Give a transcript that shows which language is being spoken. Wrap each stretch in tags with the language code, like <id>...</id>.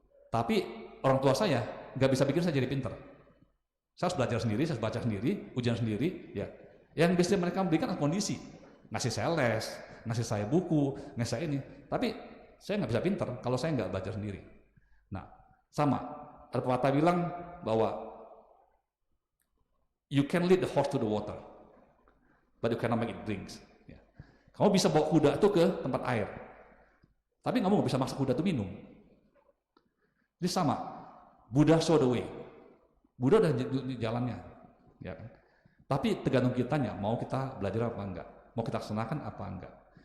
<id>Tapi orang tua saya nggak bisa bikin saya jadi pinter. Saya harus belajar sendiri, saya harus baca sendiri, ujian sendiri. Ya. Yang bisa mereka berikan adalah kondisi. Ngasih saya les, ngasih saya buku, ngasih saya ini. Tapi saya nggak bisa pinter kalau saya nggak belajar sendiri. Nah, sama. Ada pepatah bilang bahwa</id> <en>you can lead the horse to the water, but you cannot make it drink. Ya.</en> <id>Kamu bisa bawa kuda itu ke tempat air, tapi kamu nggak bisa maksa kuda itu minum. Jadi sama, Buddha</id> <en>show the way.</en> <id>Buddha udah jalannya, ya kan? Tapi tergantung kitanya, mau kita belajar apa enggak, mau kita laksanakan apa enggak.</id>